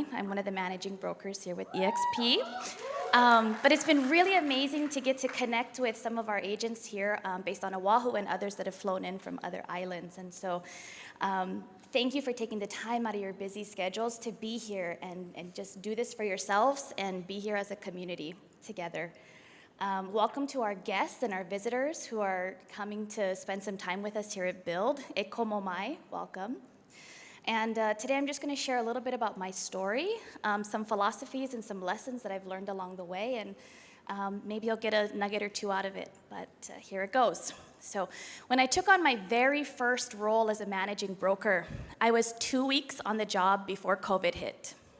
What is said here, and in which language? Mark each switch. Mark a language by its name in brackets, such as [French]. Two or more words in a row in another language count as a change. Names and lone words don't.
[English] I'm one of the managing brokers here with EXP. But it's been really amazing to get to connect with some of our agents here based on Oahu and others that have flown in from other islands. And so thank you for taking the time out of your busy schedules to be here and just do this for yourselves and be here as a community together. Welcome to our guests and our visitors who are coming to spend some time with us here at Build. [Hawaiian] E komo mai, [English] welcome. And today I'm just going to share a little bit about my story, some philosophies and some lessons that I've learned along the way, and maybe you'll get a nugget or two out of it, but here it goes. So when I took on my very first role as a managing broker, I was 2 weeks on the job before COVID hit.